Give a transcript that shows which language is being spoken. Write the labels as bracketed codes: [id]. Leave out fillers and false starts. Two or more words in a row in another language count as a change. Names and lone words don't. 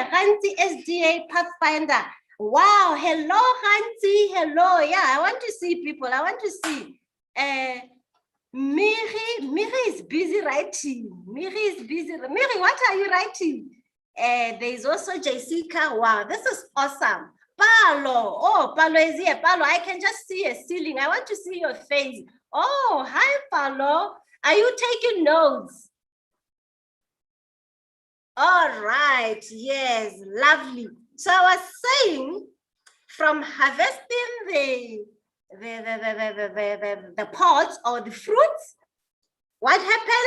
[en] Hansi SDA Pathfinder. Wow, hello, Hansi, hello. Yeah, I want to see people. I want to see. Miri is busy writing. Miri is busy. Miri, what are you writing? There's also Jessica. Wow, this is awesome. Palo, oh, Palo is here. Palo, I can just see a ceiling. I want to see your face. Oh, hi, Palo. Are you taking notes? All right, yes, lovely. So I was saying, from harvesting the pods or the fruits, what happens?